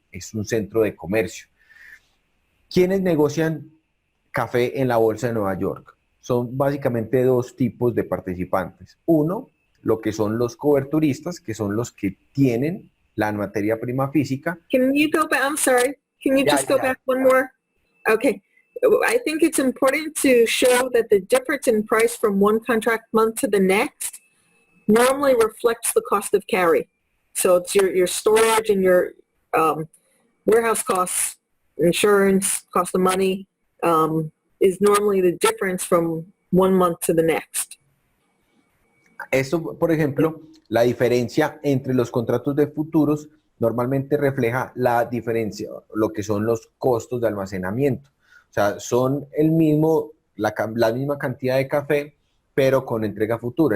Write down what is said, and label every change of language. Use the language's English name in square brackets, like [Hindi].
[Spanish] Es un centro de comercio. ¿Quiénes negocian café en la Bolsa de Nueva York? Son básicamente dos tipos de participantes. Uno, lo que son los coberturistas, que son los que tienen la materia prima física. [English] Can you go back? I'm sorry. Can you just go back one more? Okay. I think it's important to show that the difference in price from one contract month to the next normally reflects the cost of carry. So it's your storage and your warehouse costs, insurance, cost of money, is normally the difference from one month to the next. [Spanish] Esto, por ejemplo, la diferencia entre los contratos de futuros normalmente refleja la diferencia, lo que son los costos de almacenamiento. O sea, son la misma cantidad de café, pero con entrega futura.